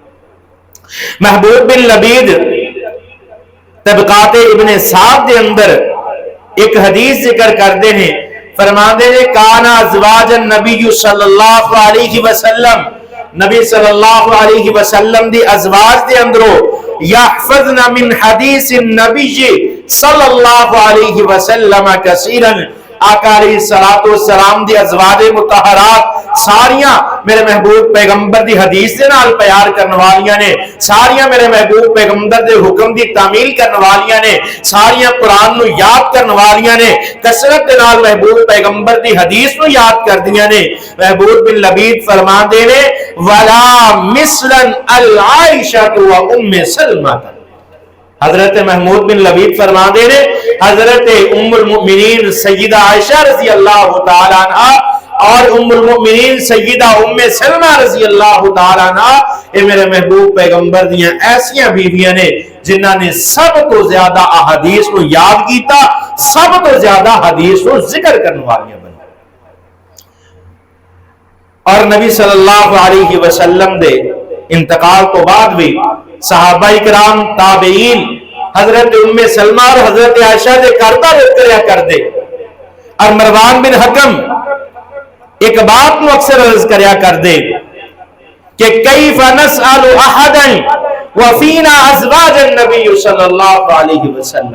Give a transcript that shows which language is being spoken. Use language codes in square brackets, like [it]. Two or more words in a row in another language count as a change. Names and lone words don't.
[pa] محبوب بن لبید طبقات ابن سعد دے اندر ایک حدیث ذکر کردے ہیں فرماندے نے [ar] کانا ازواج النبی صلی اللہ علیہ وسلم [pa] نبی [ar] صلی اللہ علیہ وسلم [pa] دی ازواج دے اندرو [ar] یحفظن من حدیث النبی صلی اللہ علیہ وسلم کثیرا [pa] آقا [ar] علیہ السلام [pa] دی ازواج مطہرات ساریاں میرے محبوب پیغمبر دی حدیث دے نال پیار کرنے والیاں نے ساریاں میرے محبوب پیغمبر دے حکم دی تعمیل کرنے والیاں نے ساریاں قرآن نو یاد کرنے والیاں نے کثرت دے نال محبوب پیغمبر دی حدیث نو یاد کر دیاں نے۔ محبوب بن لبید فرمان دے نے [ar] ولا مثلا العائشہ و ام سلمہ [pa] حضرت محمود بن لبید فرما دے نے حضرت ام المؤمنین سیدہ عائشہ [ar] رضی اللہ تعالیٰ عنہ [pa] اور ام المؤمنین سیدہ ام سلمہ [ar] رضی اللہ تعالیٰ عنہ [pa] یہ میرے محبوب پیغمبر دیاں ایسیاں بیویاں نے جنہاں نے سب تو زیادہ احادیث کو یاد کیتا سب تو زیادہ حدیث کو ذکر کرنے والیاں بن اور نبی [ar] صلی اللہ علیہ وسلم [pa] دے انتقال تو بعد بھی صحابہ کرام تابعین حضرت ام سلمہ اور حضرت عائشہ دے کرتا رت کریا کر دے اور مروان بن حکم ایک بات نو اکثر عرض کریا کر دے کہ [ar] کیف نسأل احدا وفینا ازواج النبی صلی اللہ علیہ وسلم۔